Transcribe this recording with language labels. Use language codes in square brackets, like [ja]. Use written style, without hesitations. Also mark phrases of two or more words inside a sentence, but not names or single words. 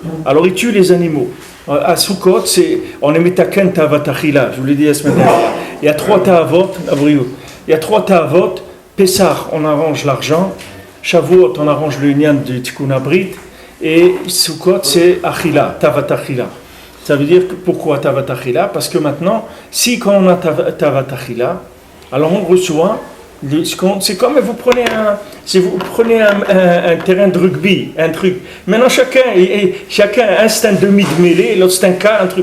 [fr] Alors, il tue les animaux. À Sukkot, on est [he] מתקן תאוות אכילה, [fr] je vous l'ai dit la semaine dernière. Il y a 3 ta'avot, il y a 3 ta'avot. Pessah, on arrange l'argent. Shavuot, on arrange le inyan du [he] תיקון הברית. [fr] Et Sukkot, c'est achila, [he] תאוות אכילה. [fr] Ça veut dire pourquoi [he] תאוות אכילה? [fr] Parce que maintenant, quand on a [he] תאוות אכילה, [fr] alors on reçoit, c'est comme vous prenez un terrain de rugby, un truc. Maintenant chacun a un stand demi de mêlée, l'autre c'est un quart, un truc.